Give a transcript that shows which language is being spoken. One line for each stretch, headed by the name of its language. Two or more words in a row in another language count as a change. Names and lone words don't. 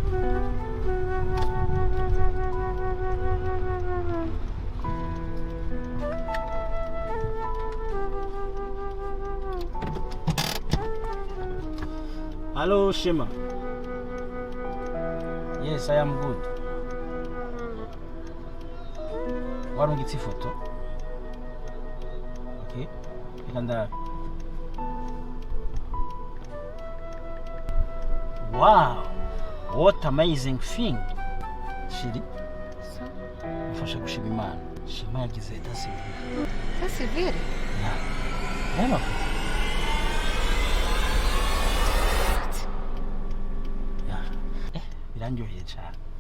English: Hello, Shema. Yes, I am good.
Kinyarwanda: Warungitse ifoto. Okay.
English: Reka Wow, what amazing thing.
Kinyarwanda: Shiri, mfasha gushima Imana. Shema yagize 𝙁𝙤𝙑𝙄𝙀. Sivire? Reba. Ya. Birandyoheye cyane.